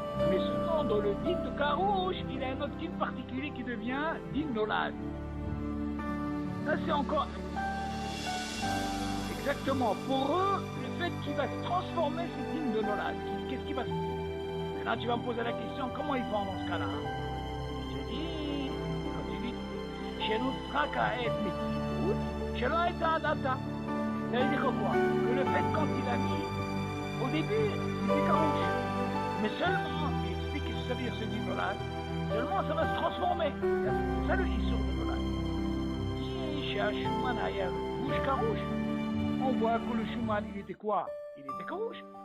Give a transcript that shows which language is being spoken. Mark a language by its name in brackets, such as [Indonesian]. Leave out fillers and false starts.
[French] Mais souvent, dans le din de carouche, il y a un autre din particulier qui devient din nolad. Ça, c'est encore... Exactement. Pour eux, le fait qu'il va se transformer, c'est din de nolad. Qu'est-ce qui va se passer? Maintenant, tu vas me poser la question, comment ils font dans ce cas-là? Je te dis, [Hebrew] שנוצרה כעת מציאות שלא הייתה עד עתה. [French] Ça veut dire quoi? Que le fait quand il a mis, au début, c'était carouche. Mais seulement, il explique que ça veut dire ce dit Nolad, seulement ça va se transformer. C'est ça le issur de Nolad. Si chez Shuman היה rouge carouche, on voit que le Shuman, il était quoi? Il était carouche.